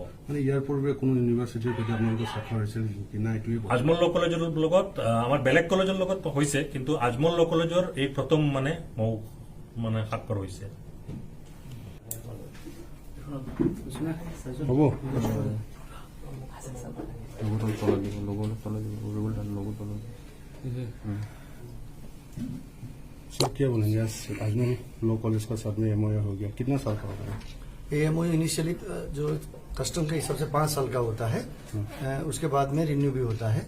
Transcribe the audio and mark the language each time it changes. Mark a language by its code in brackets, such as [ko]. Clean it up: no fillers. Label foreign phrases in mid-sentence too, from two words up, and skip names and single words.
[as] মানে ইয়াৰ পূৰ্বে কোনো ইউনিভাৰ্চিটিৰ সৈতে আপোনালোকৰ স্বাক্ষৰ হৈছে নেকি না? এইটোৱে আজমল ল কলেজৰ লগত আমাৰ বেলেগ কলেজৰ লগত হৈছে, কিন্তু আজমল ল কলেজৰ এই প্ৰথম মানে মৌ মানে স্বাক্ষৰ হৈছে। [hi] হ'ব सर क्या बोलेंगे? अजमल लॉ कॉलेज का साथ में एमओयू हो गया, कितना साल का होगा? ये एमओयू इनिशियली जो कस्टम के हिसाब से 5 साल का होता है, उसके बाद में रिन्यू भी होता है।